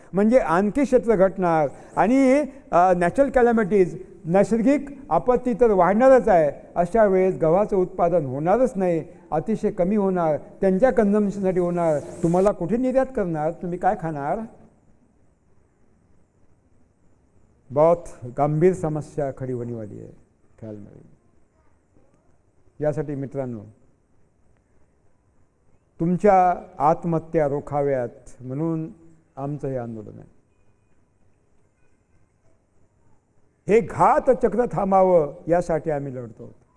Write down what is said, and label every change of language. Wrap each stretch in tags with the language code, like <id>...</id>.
<mr>म्हणजे आणखी क्षेत्र घटणार. आणि नॅचरल कॅलॅमिटीज, नैसर्गिक आपत्ती तर वाढणारच आहे. अशा वेळेस गव्हाचं उत्पादन होणारच नाही, अतिशय कमी होणार, त्यांच्या कन्झम्पशनसाठी होणार. तुम्हाला कुठे निर्यात करणार, तुम्ही काय खाणार?</mr> <hi>बहुत गंभीर समस्या खड़ी होने वाली है, ख्याल में.</hi> <mr>यासाठी मित्रांनो, तुमच्या आत्महत्या रोखाव्यात म्हणून आमचं हे आंदोलन आहे. हे घातचक्र थांबावं यासाठी आम्ही लढतो.</mr>